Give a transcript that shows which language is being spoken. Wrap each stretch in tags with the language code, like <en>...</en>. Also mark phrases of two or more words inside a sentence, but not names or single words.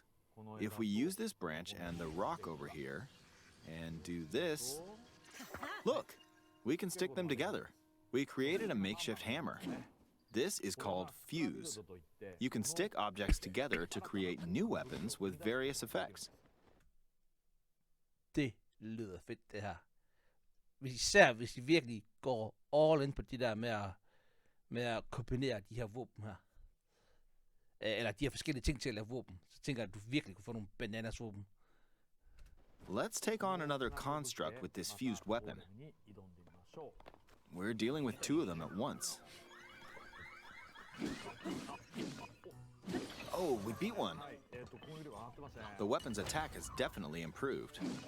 <en>If we use this branch and the rock over here, and do this, look, we can stick them together. We created a makeshift hammer. This is called fuse. You can stick objects together to create new weapons with various effects.</en> <da>Det lyder fedt, det her. Især hvis I virkelig går</da> <en>all in</en> <da>på det der med at kombinere de her våben her. Eller de her forskellige ting til at lave våben. Så tænker jeg, at du virkelig kunne få nogle bananas våben.</da> <en>Let's take on another construct with this fused weapon. We're dealing with two of them at once. Oh, we beat one. The weapon's attack has definitely improved.</en>